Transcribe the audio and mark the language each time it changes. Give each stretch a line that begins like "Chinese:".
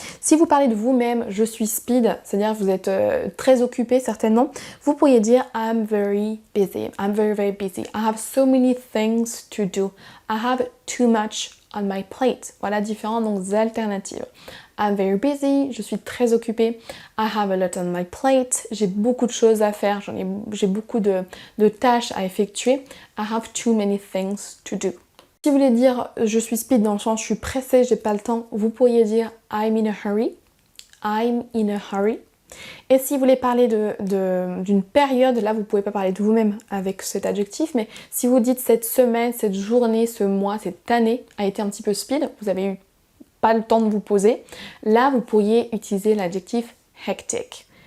French: Si vous parlez de vous-même, je suis speed, c'est-à-dire vous êtes très occupé certainement, vous pourriez dire
English: I'm very busy, I'm very very busy, I have so many things to do, I have too much on my plate.
French: Voilà différentes donc, alternatives.
English: I'm very busy,
French: je suis très occupée.
English: I have a lot on my plate,
French: j'ai beaucoup de choses à faire, j'ai beaucoup de tâches à effectuer.
English: I have too many things to do.
French: Si vous voulez dire je suis speed dans le sens je suis pressée, j'ai pas le temps, vous pourriez dire
English: I'm in a hurry. I'm in a hurry.
French: Et si vous voulez parler d'une période, là vous pouvez pas parler de vous-même avec cet adjectif, mais si vous dites cette semaine, cette journée, ce mois, cette année a été un petit peu speed, vous avez eu pas le temps de vous poser, là vous pourriez utiliser l'adjectif hectic.